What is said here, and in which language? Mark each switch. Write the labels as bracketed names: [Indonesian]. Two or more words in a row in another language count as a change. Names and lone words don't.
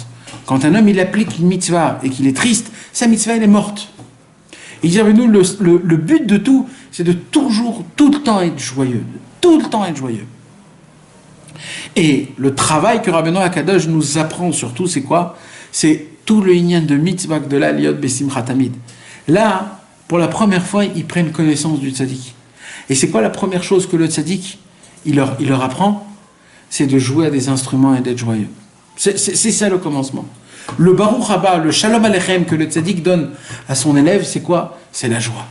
[French] Quand un homme il applique une mitzvah et qu'il est triste, sa mitzvah elle est morte. Il dit Rabbeinu, le but de tout, c'est de toujours, tout le temps être joyeux. Tout le temps être joyeux. Et le travail que Rabbeinu Akadosh nous apprend surtout, c'est quoi? C'est tout le inyan de mitzvah de la [Hebrew] להיות בשמחה תמיד. [French] Là, pour la première fois, ils prennent connaissance du tzaddik. Et c'est quoi la première chose que le tzaddik, il leur apprend? C'est de jouer à des instruments et d'être joyeux. C'est ça le commencement. Le [Hebrew] ברוך הבא, [French] le [Hebrew] שלום עליכם [French] que le tzaddik donne à son élève, c'est quoi? C'est la joie.